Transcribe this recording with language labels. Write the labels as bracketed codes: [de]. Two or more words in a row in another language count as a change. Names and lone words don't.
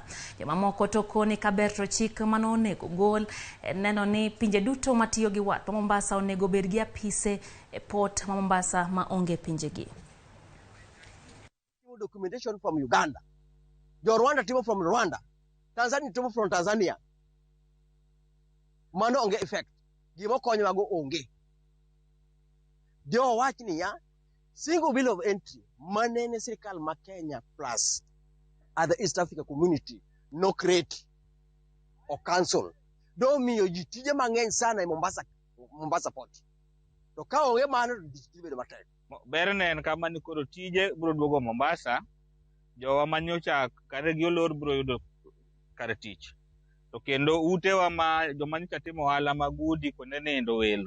[luo] Joma moko to koni kaberto chik mano onego gol neno ni pinje duto matiyo gi wath Mombasa onego bed gi apise e port ma Mombasa ma onge pinje gi. [en] Documentation from Uganda, jo Rwanda timo from Rwanda, Tanzania timo from Tanzania. [luo] Mano onge effect. Gimo konyo mago onge. Jo wach niya [en] single bill of entry [luo] manene sirkal ma Kenya [en] plus other East Africa community no create or cancel. [luo] Do miyo ji tije mang'eny sana e Mombasa port. To ka onge mano tije bedo matek. Berne en kama ni koro tije bro duogo Mombasa, jowa manyocha kare gi olor bro yudo kare tich. To kendo utewa ma joma nyocha timo ohala mag udi kuonde nindo welo.